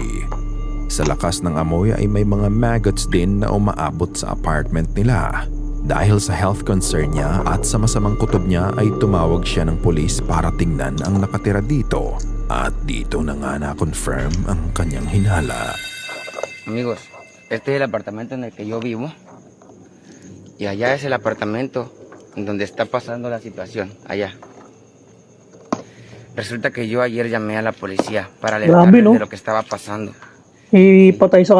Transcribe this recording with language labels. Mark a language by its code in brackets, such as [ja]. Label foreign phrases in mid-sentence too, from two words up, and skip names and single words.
[tl] Sa lakas ng amoy ay may mga maggots din na umaabot sa apartment nila. Dahil sa health concern niya at sa masamang kutob niya ay tumawag siya ng pulis para tingnan ang nakatira dito. At dito na nga na-confirm ang kanyang hinala. [es] Amigos, este es el apartamento en el que yo vivo y allá es el apartamento en donde está pasando la situación, allá. Resulta que yo ayer llamé a la policía para alertarles [tl] Grabe, no? [es] de lo que estaba pasando [tl] Ipatay sa